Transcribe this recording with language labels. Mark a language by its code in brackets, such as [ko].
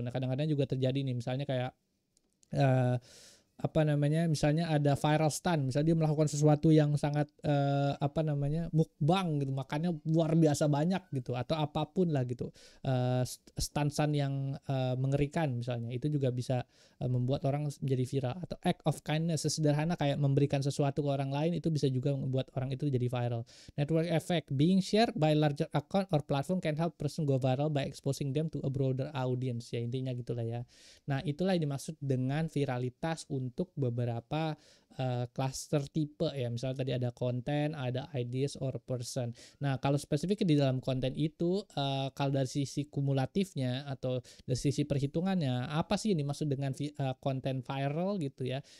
[id] Nah, kadang-kadang juga terjadi nih, misalnya kayak misalnya ada viral stunt, misalnya dia melakukan sesuatu yang sangat mukbang gitu, makannya luar biasa banyak gitu, atau apapun lah gitu, stunt yang mengerikan misalnya, itu juga bisa membuat orang menjadi viral. Atau act of kindness, sesederhana kayak memberikan sesuatu ke orang lain, itu bisa juga membuat orang itu jadi viral. [en] Network effect, being shared by larger account or platform can help person go viral by exposing them to a broader audience, [id] ya intinya gitulah ya. Nah, itulah yang dimaksud dengan viralitas untuk beberapa cluster tipe ya. Misalnya tadi ada konten, ada ideas or person. Nah, kalau spesifik di dalam konten itu kalau dari sisi kumulatifnya atau dari sisi perhitungannya, apa sih yang dimaksud dengan konten viral gitu ya.